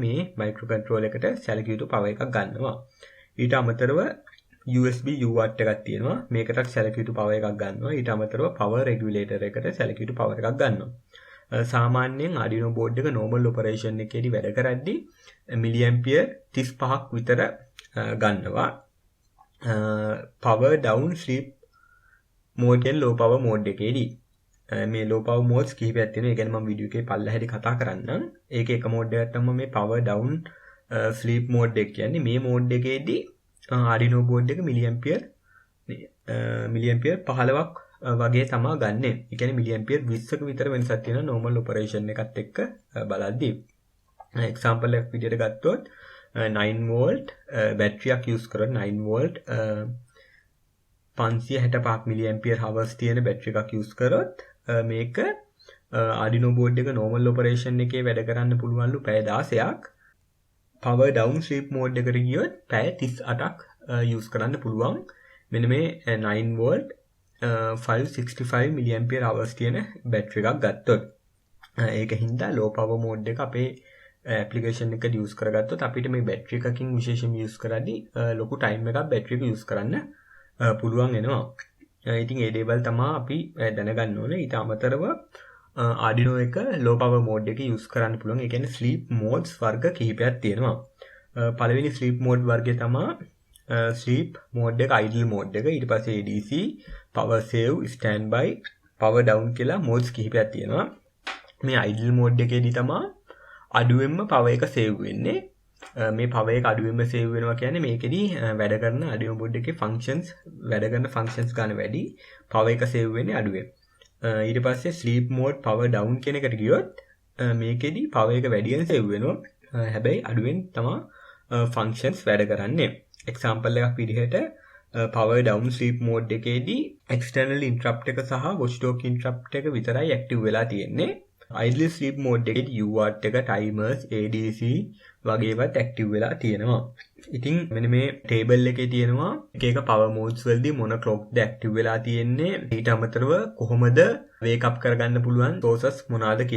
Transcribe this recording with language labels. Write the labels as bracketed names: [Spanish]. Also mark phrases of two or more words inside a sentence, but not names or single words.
[Sinhala] මේ microcontroller එකට සැලකිය යුතු power එකක් ගන්නවා. ඊට අමතරව [English] USB UART [Sinhala] එකක් තියෙනවා. මේකටත් සැලකිය යුතු power එකක් ගන්නවා. ඊට අමතරව [English] power regulator [Sinhala] එකට සැලකිය යුතු power එකක් ගන්නවා. සාමාන්‍යයෙන් Arduino board එක [English] normal operation [Sinhala] එකේදී වැඩ කරද්දී milliampere 35ක් විතර ගන්නවා. [English] power down sleep mode එක low power mode [Sinhala] එකේදී මේ [English] low power modes [Sinhala] කිහිපයක් තියෙනවා. ඒ ගැන මම වීඩියෝ එකේ පල්ලෙහාදී කතා කරන්නම්. ඒකේ එක mode එකක් තමයි මේ [English] power down sleep mode [Sinhala] එක කියන්නේ. මේ mode එකේදී Arduino board එක milliampere 15ක් වගේ තමයි ගන්නෙ. ඒ කියන්නේ milliampere 20ක විතර වෙනසක් තියෙනවා [English] normal operation [Sinhala] එකත් එක්ක බලද්දී. example එකක් විදිහට ගත්තොත් 9 [English] volt battery [Sinhala] එකක් use කරලා 9 volt 565 [English] milliampere hours [Sinhala] තියෙන battery එකක් use කරොත් මේක Arduino board එක [English] normal operation [Sinhala] එකේ වැඩ කරන්න පුළුවන්ලු පැය 16ක්. [English] power down sleep mode [Sinhala] එකට ගියොත් පැය 38ක් use කරන්න පුළුවන්. මෙන්න මේ 9 volt 565 [English] milliampere hours [Sinhala] තියෙන battery එකක් ගත්තොත්. ඒක හින්දා [English] low power mode [Sinhala] එක අපේ application එකට use කරගත්තොත් අපිට මේ battery එකකින් විශේෂයෙන් use කරද්දී ලොකු time එකක් battery එක use කරන්න පුළුවන් වෙනවා. ඉතින් ඒ දේවල් තමයි අපි දැනගන්න ඕනේ. ඊට අමතරව Arduino එක [English] low power mode [Sinhala] එක use කරන්න පුළුවන්. ඒ කියන්නේ [English] sleep modes [Sinhala] වර්ග කිහිපයක් තියෙනවා. පළවෙනි [English] sleep mode [Sinhala] වර්ගය තමයි [English] sleep mode [Sinhala] එක, [English] idle mode [Sinhala] එක. ඊට පස්සේ [English] ADC, power save, standby, power down [Sinhala] කියලා modes කිහිපයක් තියෙනවා. මේ [English] idle mode [Sinhala] එකේදී තමයි අඩුවෙන්ම power එක save වෙන්නේ. මේ power එක අඩුවෙන්ම save වෙනවා කියන්නේ මේකෙදී වැඩ කරන Arduino board එකේ functions වැඩ කරන functions ගන්න වැඩි, power එක save වෙන්නේ අඩුවෙන්. ඊට පස්සේ [English] sleep mode power down [Sinhala] කියන එකට ගියොත් මේකෙදී power එක වැඩියෙන් save වෙනවා. හැබැයි අඩුවෙන් තමයි functions වැඩ කරන්නේ. example එකක් විදිහට [English] power down sleep mode [Sinhala] එකේදී [English] external interrupt [Sinhala] එක සහ [English] watchdog interrupt [Sinhala] එක විතරයි active වෙලා තියෙන්නේ. [English] idle sleep mode [Sinhala] එකේදී UART එක, [English] timers, ADC [Sinhala] වගේ ඒවාත් active වෙලා තියෙනවා. ඉතින් මෙන්න මේ table එකේ තියෙනවා එක එක [English] power modes [Sinhala] වලදී මොන clock ද active වෙලා තියෙන්නේ. ඊට අමතරව කොහොමද [English] wake up [Sinhala] කරගන්න පුළුවන් sources මොනවාද කියලා.